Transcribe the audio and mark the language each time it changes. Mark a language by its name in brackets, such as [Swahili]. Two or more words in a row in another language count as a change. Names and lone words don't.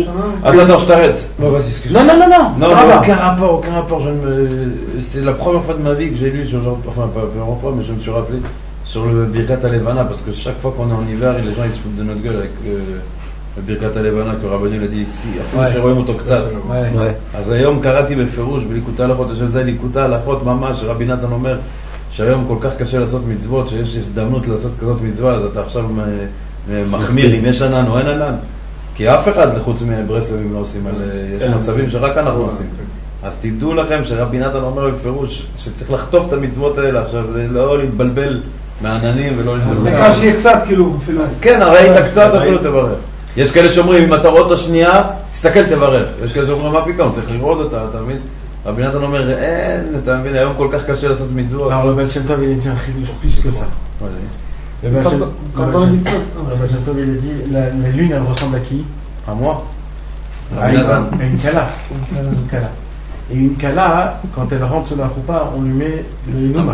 [French] Attends, je t'arrête. Non, vas-y, excuse-moi. Non, aucun rapport. C'est la première fois de ma vie que j'ai lu sur genre, enfin pas la première fois, mais je me suis rappelé sur le [Hebrew] ברכת הלבנה, [French] parce que chaque fois qu'on est en hiver, les gens ils se foutent de notre gueule avec le [Hebrew] ברכת הלבנה [French] que Rabbeinu l'a dit ici. Après, j'ai revu [Hebrew] אותו קצת. אז היום קראתי בפירוש בליקוטי הלכות, שזה ליקוטי הלכות ממש, רבי נתן אומר שהיום כל כך קשה לעשות מצוות, שיש הזדמנות לעשות כזאת מצווה, אז אתה עכשיו מחמיר אם יש ענן או אין ענן. כי אף אחד חוץ מברסלבים לא עושים, יש מצבים שרק אנחנו עושים. אז תדעו לכם שרבי נתן אומר בפירוש שצריך לחטוף את המצוות האלה, עכשיו לא להתבלבל מהעננים ולא להתבלבל. נקרא שיהיה קצת כאילו. כן, הרי היית קצת אפילו תברך. יש כאלה שאומרים, אם אתה רואה אותה שנייה, תסתכל תברך. יש כאלה שאומרים, מה פתאום, צריך לראות אותה, אתה מבין? רבי נתן אומר, אין, אתה מבין, היום כל כך קשה לעשות מצוות. [French] Alors le Baal Shem Tov, il a dit un chidouche plus que ça. Le Baal Shem Tov, il a dit, la lune, elle ressemble à qui? À moi. À une kala. Et une kala, quand elle rentre sur la choupa, on lui met le inouma.